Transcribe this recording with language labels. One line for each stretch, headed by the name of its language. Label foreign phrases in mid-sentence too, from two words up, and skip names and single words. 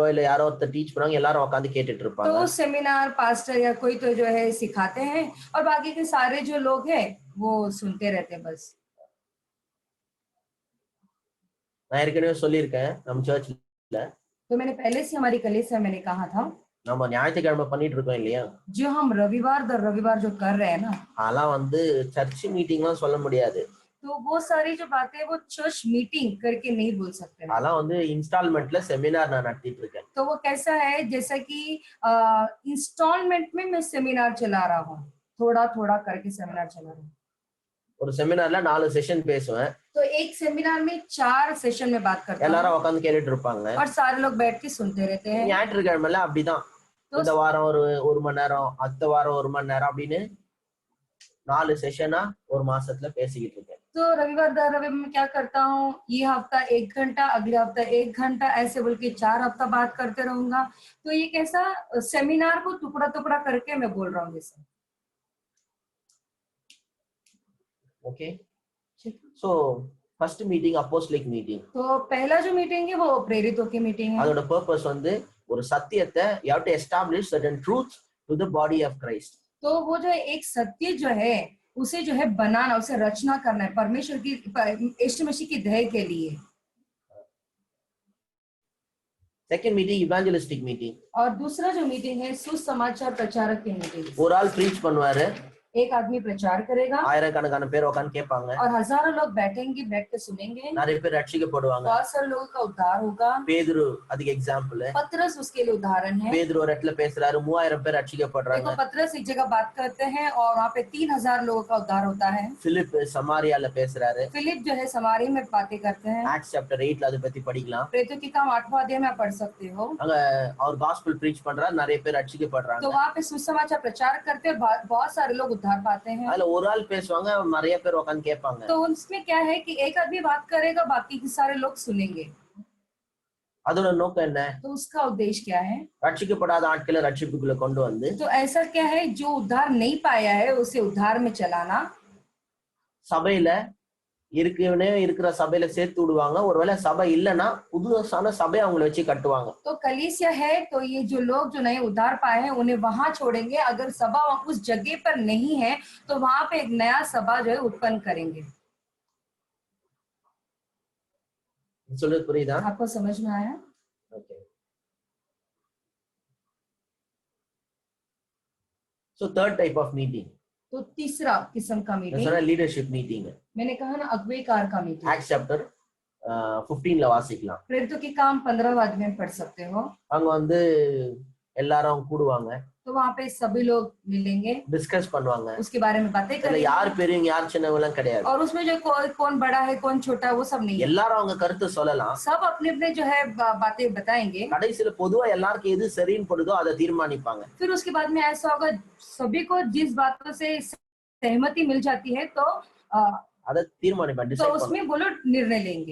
Tamil: இல்ல யாரோ ஒருத்தர் டீச் பண்ணுவாங்க, எல்லாரும் உட்கார்ந்து கேட்டுட்டு இருப்பாங்க.
Hindi: तो
English: seminar pastor
Hindi: या कोई तो जो है सिखाते हैं और बाकी के सारे जो लोग हैं वो सुनते रहते हैं बस।
Tamil: நான் ஏற்கனவே சொல்லியிருக்கேன் நம்ம சர்ச்ல,
Hindi: तो मैंने पहले से हमारी कलीसिया मैंने कहा था,
Tamil: நம்ம ஞாயிற்றுக்கிழமை பண்ணிட்டு இருக்கோம் இல்லையா,
Hindi: जो हम रविवार दर रविवार जो कर रहे हैं ना,
Tamil: அதெல்லாம் வந்து
English: church meetingலாம்
Tamil: சொல்ல முடியாது.
Hindi: तो वो सारी जो बातें वो
English: church meeting
Hindi: करके नहीं बोल सकते हैं।
Tamil: அதெல்லாம் வந்து
English: installmentல seminar
Tamil: நான் நடத்திட்டு இருக்கேன்.
Hindi: तो वो कैसा है जैसा कि इंस्टॉलमेंट में मैं सेमिनार चला रहा हूँ, थोड़ा थोड़ा करके सेमिनार चला रहा हूँ।
Tamil: ஒரு செமினார்ல 4 செஷன் பேசுவேன்.
Hindi: तो एक सेमिनार में 4 सेशन में बात करता हूँ
Tamil: எல்லாரும் உட்கார்ந்து கேட்டுட்டு இருப்பாங்க.
Hindi: और सारे लोग बैठ के सुनते रहते हैं।
Tamil: ஞாயிற்றுக்கிழமைல அப்படிதான், இந்த வாரம் ஒரு மணி நேரம், அடுத்த வாரம் 1 மணி நேரம் அப்படின்னு 4 செஷனா ஒரு மாசத்துல பேசிக்கிட்டு இருக்கேன்.
Hindi: तो रविवार दर रविवार में क्या करता हूँ, ये हफ्ता 1 घंटा, अगले हफ्ता 1 घंटा, ऐसे बोल के 4 हफ्ता बात करते रहूंगा। तो ये कैसा सेमिनार को टुकड़ा टुकड़ा करके मैं बोल रहा हूँ जैसे।
English: Okay, so first meeting apostolic meeting.
Hindi: तो पहला जो मीटिंग है वो प्रेरितों की मीटिंग है।
Tamil: அதோட பர்பஸ் வந்து ஒரு சத்தியத்தை
English: you have to establish certain truths to the body of Christ.
Hindi: तो वो जो एक सत्य जो है उसे जो है बनाना, उसे रचना करना है परमेश्वर की, यीशु मसीह की दया के लिए।
English: second meeting evangelistic meeting,
Hindi: और दूसरा जो मीटिंग है सुसमाचार प्रचारक की मीटिंग।
Tamil: ஒரு ஆள் ப்ரீச் பண்ணுவாரு,
Hindi: एक आदमी प्रचार करेगा,
Tamil: ஆயிரக்கணக்கான பேர் உட்கார்ந்து கேட்பாங்க,
Hindi: और हजारों लोग बैठेंगे, बैठ के सुनेंगे,
Tamil: நிறைய பேர் ரட்சிக்கப்படுவாங்க.
Hindi: बहुत सारे लोगों का उद्धार होगा।
Tamil: பேதுரு அதுக்கு எக்ஸாம்பிள்.
Hindi: पतरस उसके लिए उदाहरण है।
Tamil: பேதுரு ஒரு இடத்துல பேசுறாரு, 3000 பேர் ரட்சிக்கப்படுறாங்க.
Hindi: देखो पतरस एक जगह बात करते हैं और वहाँ पे 3000 लोगों का उद्धार होता है।
Tamil: பிலிப் சமாரியால பேசுறாரு.
Hindi: फिलिप जो है समारी में बातें करते हैं।
English: Acts chapter
Tamil: 8ல அதை பத்தி படிக்கலாம்.
Hindi: प्रेरितों के काम 8वां अध्याय में आप पढ़ सकते हो।
Tamil: அங்க அவர்
English: gospel preach
Tamil: பண்றாரு, நிறைய பேர் ரட்சிக்கப்படுறாங்க.
Hindi: तो वहाँ पे सुसमाचार प्रचार करते हैं, बहुत सारे लोग उद्धार पाते हैं।
Tamil: அதுல ஒரு ஆள் பேசுவாங்க, நிறைய பேர் உட்கார்ந்து கேட்பாங்க.
Hindi: तो उसमें क्या है कि एक आदमी बात करेगा, बाकी के सारे लोग सुनेंगे।
Tamil: அதோட நோக்கம் என்ன?
Hindi: तो उसका उद्देश्य क्या है?
Tamil: ரட்சிக்கப்படாத ஆட்களை ரட்சிப்புக்குள்ள கொண்டு வந்து,
Hindi: तो ऐसा क्या है जो उद्धार नहीं पाया है उसे उद्धार में चलाना।
Tamil: சபையில இருக்கிற சபையில சேர்த்து விடுவாங்க. ஒருவேளை சபை இல்லைன்னா புதுசான சபை அவங்களை வச்சு கட்டுவாங்க.
Hindi: तो कलीसिया है तो ये जो लोग जो नए उद्धार पाए हैं उन्हें वहां छोड़ेंगे। अगर सभा उस जगह पर नहीं है तो वहां पे एक नया सभा जो है उत्पन्न करेंगे।
Tamil: சொல்றது புரியுதா?
Hindi: आपको समझ में आया?
English: Okay, so third type of meeting,
Hindi: तो तीसरा किस्म का
Tamil: நான்
Hindi: मीटिंग,
English: சொன்ன leadership meeting
Hindi: मैंने कहा ना अगुवेकार का मीटिंग।
English: Acts chapter
Tamil: 15ல வாசிக்கலாம்.
Hindi: प्रेरितों के काम 15वां अध्याय में पढ़ सकते हो।
Tamil: அங்க வந்து எல்லாரும் கூடுவாங்க,
Hindi: तो वहाँ पे सभी लोग मिलेंगे,
Tamil: டிஸ்கஸ் பண்ணுவாங்க.
Hindi: उसके बारे में बातें
Tamil: இதுல
Hindi: करेंगे।
Tamil: யார் பெரியவங்க யார் சின்னவங்க எல்லாம் கிடையாது.
Hindi: और उसमें जो कौन बड़ा है कौन छोटा है वो सब नहीं है,
Tamil: எல்லாரும் அவங்க கருத்து சொல்லலாம்.
Hindi: सब अपने अपने जो है बातें बताएंगे।
Tamil: கடைசியில பொதுவா எல்லாருக்கும் எது சரின்னு படுதோ அதை தீர்மானிப்பாங்க.
Hindi: फिर उसके बाद में ऐसा होगा, सभी को जिस बातों से सहमति मिल जाती है तो
Tamil: அதை தீர்மானிப்பாங்க,
Hindi: तो
Tamil: டிசைட் பண்ணுவாங்க.
Hindi: उसमें वो लोग निर्णय लेंगे।